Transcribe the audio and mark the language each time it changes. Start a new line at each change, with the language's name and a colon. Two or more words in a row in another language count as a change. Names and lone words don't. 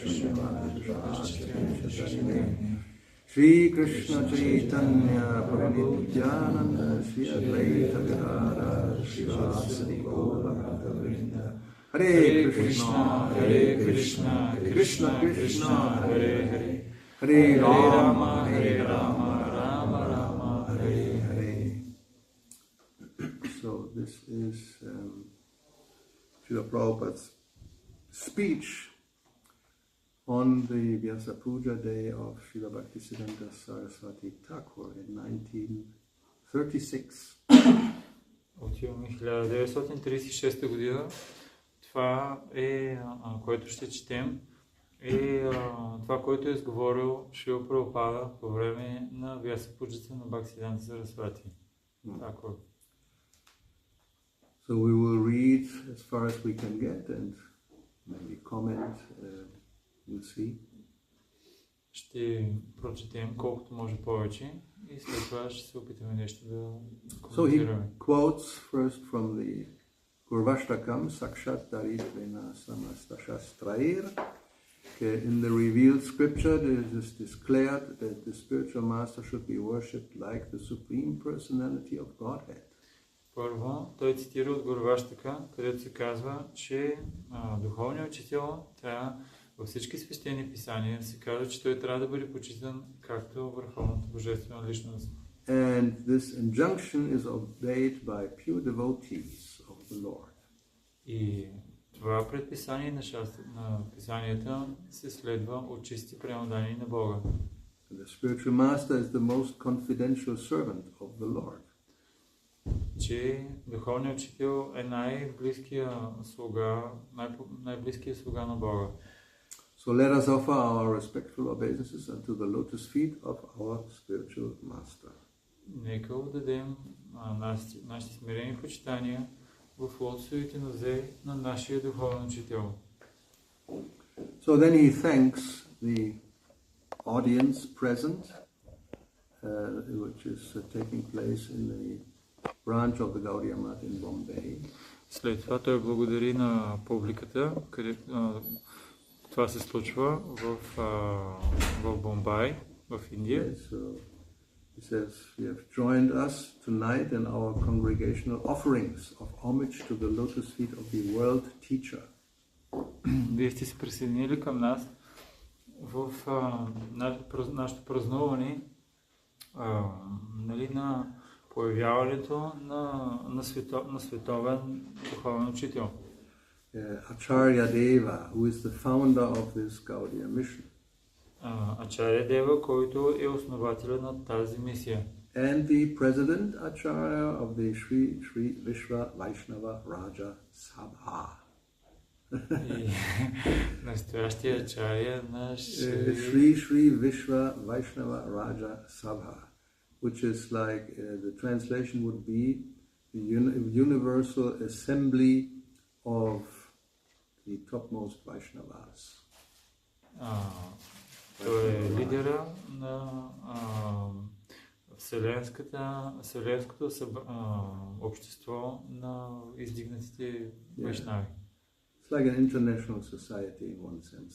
Sanskrit: Srimati Shri Krishna Chaitanya Prabhu Nityananda Shri Advaita Gadadhara Srivasadi Gaura Bhaktavrinda Hare Krishna Krishna Krishna Hare Hare Hare Rama Rama Rama Hare Hare.
English: So this is Srila Prabhupada's speech on the Vyasa Puja day of Srila Bhaktisiddhanta Saraswati Thakur in 1936.
Bulgarian: Отиваме 1936 година. Това е, което ще четем, е това, което е изговорил Шрила Прабхупада по време на Vyasa Puja на Бхактисиддханта Сарасвати Тхакур.
English: So we will read as far as we can get and maybe comment. We'll see.
Bulgarian: Ще прочетем колкото може повече и след това ще се опитаме нещо да
English: So
Bulgarian: коментираме.
English: he quotes first from the Purvashtakam
Sanskrit: Sakshat Daritvena Samastastrair.
English: In the revealed scripture it is declared that the spiritual master should be worshipped like the supreme personality of Godhead.
Bulgarian: Първо, той цитира от Гурваштака, където се казва, че духовният учител трябва във всички свещени писания се казва, че той трябва да бъде почитан както върховната божествена личност.
English: And this injunction is obeyed by pure devotees of the Lord.
Bulgarian: И това предписание на писанията се следва от чисти преданни на Бога.
English: The spiritual master is the most confidential servant of the Lord.
Bulgarian: Че духовният учител е най-близкият слуга на Бога.
English: So let us offer our respectful obeisances unto the lotus feet of our spiritual master.
Bulgarian: Нека отдадем нашите смирени почитания в лотосовите нозе на нашия духовен учител.
English: So then he thanks the audience present, which is taking place in the branch of the Gaudiya Math in Bombay.
Bulgarian: След това той благодари на публиката, където това се случва в Бомбай, в Индия.
English: So he says, "You have joined us tonight in our congregational offerings of homage to the lotus feet of the world teacher."
Bulgarian: Вие сте се присъединили към нас в нашето празнуване, на появяването на световен духовен учител.
English: Acharya Deva, who is the founder of this Gaudiya mission.
Bulgarian: Ачаря Дева, който е основателя на тази мисия.
English: And the president Acharya of the Sri Vishwa Vaishnava Raja Sabha.
Bulgarian: И настоящия ачаря на Sri Vishwa Vaishnava Raja Sabha,
English: which is like the translation would be the universal assembly of the topmost Vaishnavas.
Bulgarian: Той е лидера на Вселенското общество на издигнатите вайшнави.
English: It's like an international society in one sense.